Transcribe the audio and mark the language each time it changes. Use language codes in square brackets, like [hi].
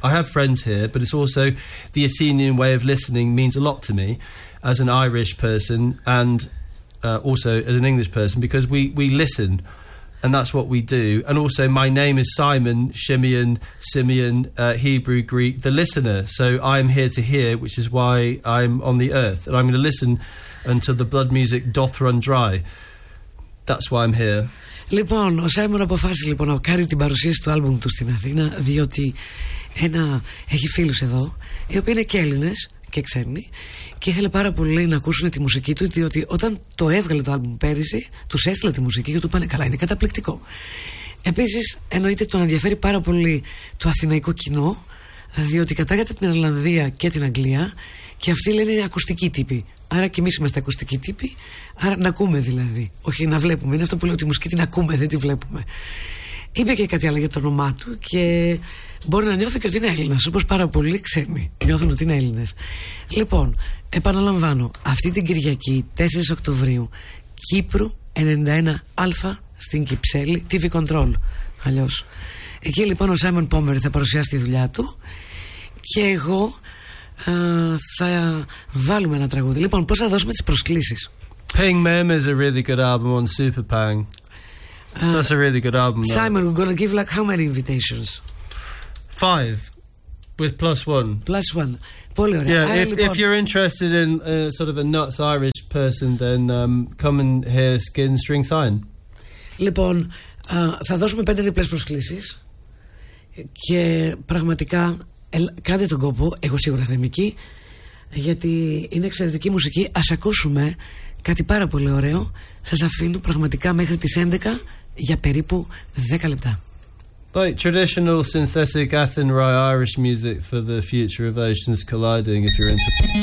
[en] I have friends here, but it's also the Athenian way of listening means a lot to me as an Irish person, and also as an English person, because we listen, and that's what we do. And also my name is Simon, Shimeon, Simeon, Hebrew, Greek, the listener. So I'm here to hear, which is why I'm on the earth, and I'm going to listen until the blood music doth run dry. That's why I'm here. [el] Λοιπόν, ο Σάιμον αποφάσισε λοιπόν να κάνει την παρουσίαση του άλμπουμ του στην Αθήνα, διότι έχει φίλους εδώ, οι οποίοι είναι και Έλληνες και ξένοι, και ήθελε πάρα πολύ να ακούσουν τη μουσική του, διότι όταν το έβγαλε το άλμπουμ πέρυσι, τους έστειλε τη μουσική και του πάνε καλά, είναι καταπληκτικό. Επίσης, εννοείται τον ενδιαφέρει πάρα πολύ το αθηναϊκό κοινό, διότι κατάγεται την Ιρλανδία και την Αγγλία, και αυτοί λένε είναι ακουστικοί τύποι. Άρα και εμείς είμαστε ακουστικοί τύποι, άρα να ακούμε δηλαδή. Όχι να βλέπουμε, είναι αυτό που λέω, τη μουσική την ακούμε, δεν τη βλέπουμε. Είπε και κάτι άλλο για το όνομά του και μπορεί να νιώθει και ότι είναι Έλληνας, όπως πάρα πολλοί ξένοι νιώθουν ότι είναι Έλληνες. Λοιπόν, επαναλαμβάνω, αυτή την Κυριακή 4 Οκτωβρίου, Κύπρου 91α στην Κυψέλη, TV Control. Αλλιώς. Εκεί λοιπόν ο Σάιμον Πόμερ θα παρουσιάσει τη δουλειά του και εγώ θα βάλουμε ένα τραγούδι. Λοιπόν, πώς θα δώσουμε τις προσκλήσεις? [en] Pink Mem is a really good album on Super Pang. That's a really good album. Simon, we're going to give like how many invitations? 5 with plus one. Plus one. [el] Πολύ ωραία. [en] Yeah, if you're interested in sort of a nuts Irish person, then come and hear Skin String Sign. [el] Λοιπόν, θα δώσουμε 5 διπλές προσκλήσεις και πραγματικά κάντε τον κόπο, εγώ σίγουρα θα είμαι εκεί, γιατί είναι εξαιρετική μουσική. Ας ακούσουμε κάτι πάρα πολύ ωραίο. Σας αφήνω πραγματικά μέχρι τις 11 για περίπου 10 λεπτά. [en] Like traditional synthetic Athenry Irish music for the future of Oceans Colliding, if you're into...